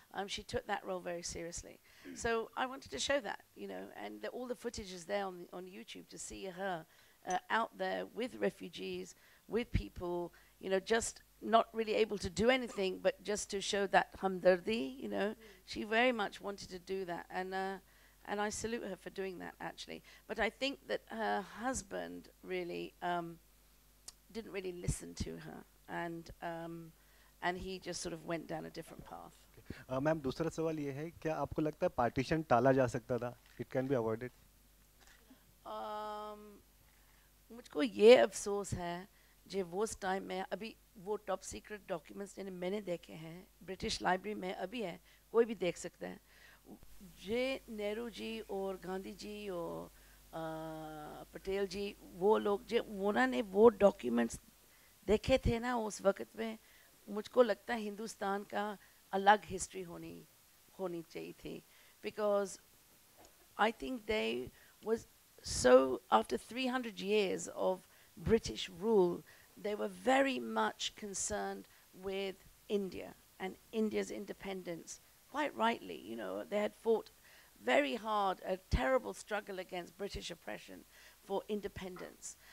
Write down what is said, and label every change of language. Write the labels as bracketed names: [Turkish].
[English] She took that role very seriously. So I wanted to show that, you know, and all the footage is there on YouTube to see her out there with refugees, with people, you know, just not really able to do anything, but just to show that hamdardi, you know. She very much wanted to do that, and I salute her for doing that, actually. But I think that her husband really didn't really listen to her, and he just sort of went down a different path. [Hindi] Ma'am दूसरा सवाल ये है, क्या आपको लगता है partition टाला जा सकता था? [English] It can be avoided. [Hindi] मुझको ये अफसोस है जो वो टाइम में अभी वो टॉप सीक्रेट डॉक्यूमेंट्स जिन्हें मैंने देखे हैं ब्रिटिश लाइब्रेरी में अभी है, कोई भी देख सकता है. जे नेहरू जी और गांधी जी और पटेल जी, वो लोग जो उन्होंने वो डॉक्यूमेंट्स देखे थे ना उस वक्त में, मुझको लगता है हिंदुस्तान का अलग हिस्ट्री होनी चाहिए थी. [English] Because I think they was so, after 300 years of British rule, they were very much concerned with India and India's independence. Quite rightly, you know, they had fought very hard, a terrible struggle against British oppression for independence.